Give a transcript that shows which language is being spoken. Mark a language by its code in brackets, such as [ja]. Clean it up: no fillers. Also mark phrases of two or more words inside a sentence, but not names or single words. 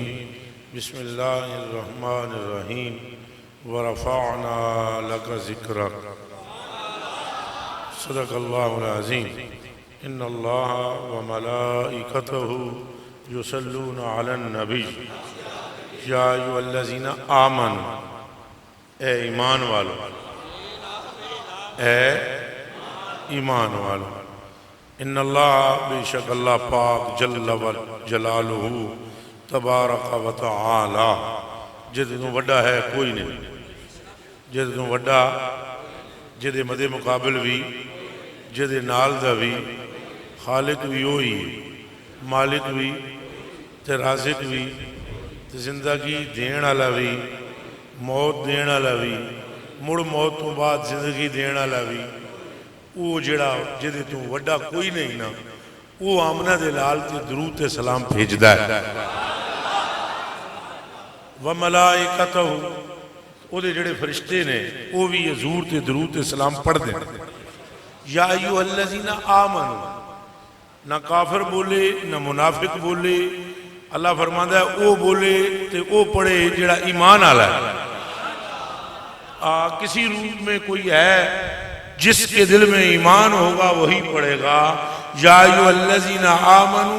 [ar] بسم الله الرحمن الرحيم. ورفعنا لك ذكرك. صدق الله العظيم. إن الله وملائكته يصلون على النبي يا أيها الذين آمنوا [ur] اے ایمان والو، اے ایمان والو، [ar] ان اللہ [ur] بے شک اللہ پاک [ar] جل و جلالہ تبارک و تعالی [pa] جد تو وڈا ہے کوئی نہیں، جد تو وڈا جدے مدے مقابل بھی جدے نال دا بھی خالق بھی ہوئی مالک بھی تے رازق بھی تے زندگی دین والا بھی موت دین والا بھی مڑ موت تو بعد زندگی دین والا بھی وہ جڑا جدے تو وڈا کوئی نہیں نا وہ آمنہ دے لال تے درود تے سلام بھیجدا ہے وملائکتہ او دے جڑے فرشتے نے وہ بھی حضور تے درود تے سلام پڑھ دیں [ar] یا ایھا الذین آمنوا [pa] نہ کافر بولے نہ منافق بولے [ur] اللہ فرماتا ہے [pa] او بولے تے او پڑھے جڑا ایمان والا ہے [ur] کسی روح میں کوئی ہے جس کے دل میں ایمان ہوگا وہی پڑھے گا [ar] یا ایھا الذین آمنوا